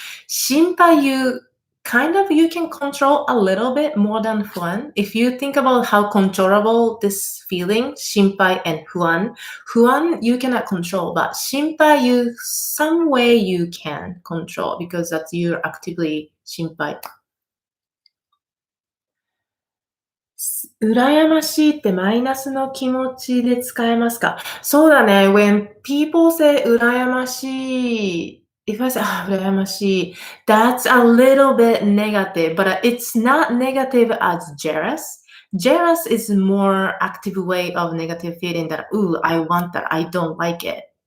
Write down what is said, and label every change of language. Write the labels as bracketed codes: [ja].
[en] 心配 you can control a little bit more than 不安. If you think about how controllable this feeling, 心配 and 不安. 不安 you cannot control, but 心配 some way you can control because that's you're actively 心配 [ja] 羨ましいってマイナスの気持ちで使えますか？そうだね。 [en] When people say 羨ましい if I say, 羨ましい that's a little bit negative, but it's not negative as jealous. Jealous is more active way of negative feeling that, ooh, I want that, I don't like it.